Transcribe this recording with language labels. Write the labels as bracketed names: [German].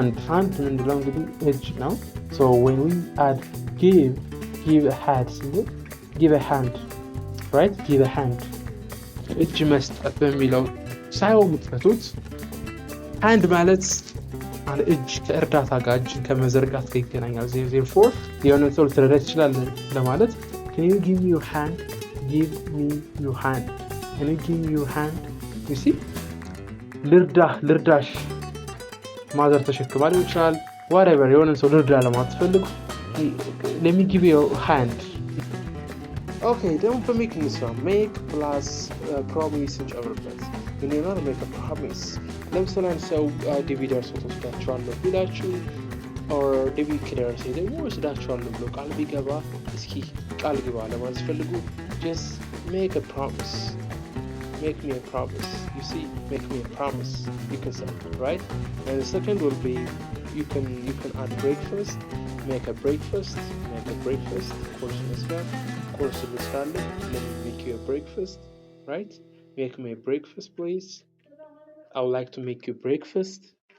[Amharic] Hand ምንድነው እንግዲህ እጅ ነው. [English] So when we add give a hand, give a hand, right? Give a hand. [Amharic] እጅ መስጠት በሚለው ሳይሆን የምትፈቱት hand ማለት አንድ እጅ ከእርዳታ ጋር እጅን ከመዘርጋት ጋር ይገናኛል። therefore የሆነ ሰው ልትረዳ ትችላለህ ለማለት [English] can you give me your hand? Give me your hand. Can you give me your hand? You see? [Amharic] ልርዳሽ ማዘር ተሸክማ ሊሆን ይችላል። whatever የሆነ ሰው ልርዳ ለማለት ትፈልጉ [English] let me give you your hand. Okay, don't make this one. Make plus promise [Amharic] እንጨምርበት. [English] You need not make a promise. [Amharic] ለምሳሌ አንድ ሰው ዲቪዲ ደርሶት ወስዳችኋለሁ ቢላችሁ or ዲቪዲ ከደረሰ ደግሞ ወስዳችኋለሁ ብሎ ቃል ቢገባ እስኪ ቃል ግባ ለማለት ፈልጉ [English] just make a promise. Make me a promise. You see, make me a promise. You can say, right? And the second will be you can add breakfast. Make a breakfast. Course let me make you a breakfast, right? Make me a breakfast, please. I would like to make you breakfast.